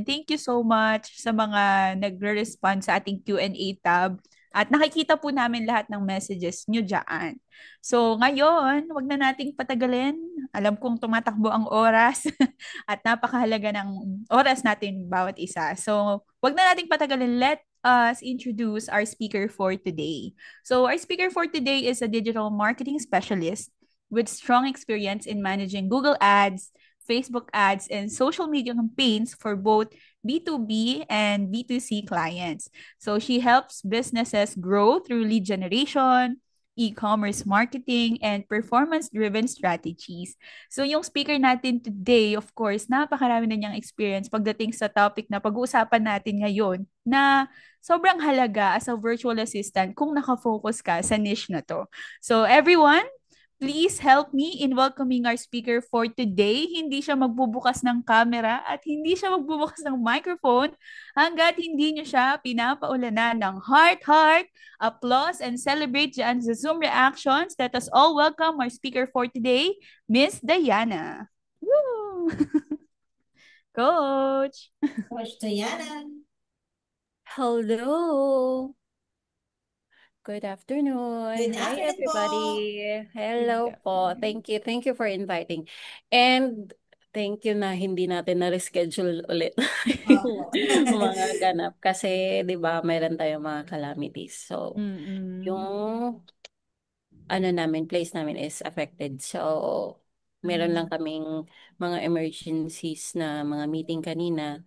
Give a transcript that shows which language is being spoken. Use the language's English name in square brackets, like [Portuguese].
[English] Thank you so much [Filipino] sa mga nagre-respond sa ating Q&A tab. At nakikita po namin lahat ng messages nyo dyan. So ngayon, wag na nating patagalin. Alam kong tumatakbo ang oras at napakahalaga ng oras natin bawat isa. So wag na nating patagalin. [English] Let us introduce our speaker for today. So our speaker for today is a digital marketing specialist with strong experience in managing Google Ads, Facebook ads, and social media campaigns for both B2B and B2C clients. So she helps businesses grow through lead generation, e-commerce marketing, and performance-driven strategies. [Filipino] So yung speaker natin today, of course, napakarami na niyang experience pagdating sa topic na pag-uusapan natin ngayon na sobrang halaga [English] as a virtual assistant [Filipino] kung nakafocus ka sa niche na to. [English] So everyone, please help me in welcoming our speaker for today. [Filipino] Hindi siya magbubukas ng camera at hindi siya magbubukas ng microphone hanggat hindi niyo siya pinapaulanan ng [English] heart, applause, and celebrate [Filipino] dyan sa Zoom reactions. [English] Let us all welcome our speaker for today, Miss Diana. Woo! Coach! Coach Diana. Hello. Good afternoon. Good Hi, afternoon po. everybody. Good Hello po. afternoon. Thank you. Thank you for inviting. And thank you [Filipino] na hindi natin na-reschedule ulit Opo. yung mga ganap. Kasi, di ba, mayroon tayong mga calamities. So, Mm-mm. yung place namin is affected. So, meron lang Mm. kaming mga emergencies na mga meeting kanina.